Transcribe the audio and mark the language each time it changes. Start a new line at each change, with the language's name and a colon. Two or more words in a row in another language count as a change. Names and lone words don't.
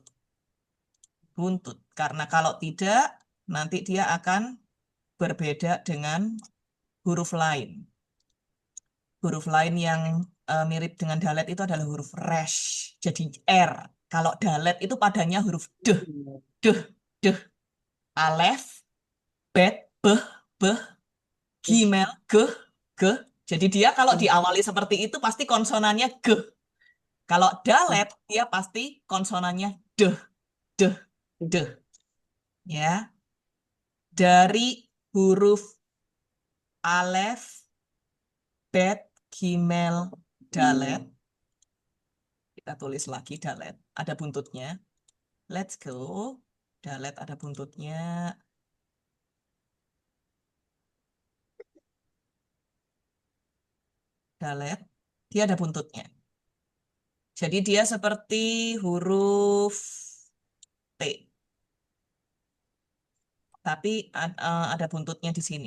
Indonesian: Buntut. Karena kalau tidak, nanti dia akan berbeda dengan huruf lain. Huruf lain yang mirip dengan dalet itu adalah huruf resh. Jadi R. Kalau dalet itu padanya huruf d. D. Alef, bet, beh, beh, gimel, ge. Jadi dia kalau diawali seperti itu pasti konsonannya g. Kalau dalet dia pasti konsonannya d, d, d. Ya. Dari huruf alef, bet, gimel, dalet. Kita tulis lagi dalet. Ada buntutnya.
English: Let's go.
Indonesian: Dalet ada buntutnya. Dalet. Dia ada buntutnya. Jadi dia seperti huruf T. Tapi ada buntutnya di sini.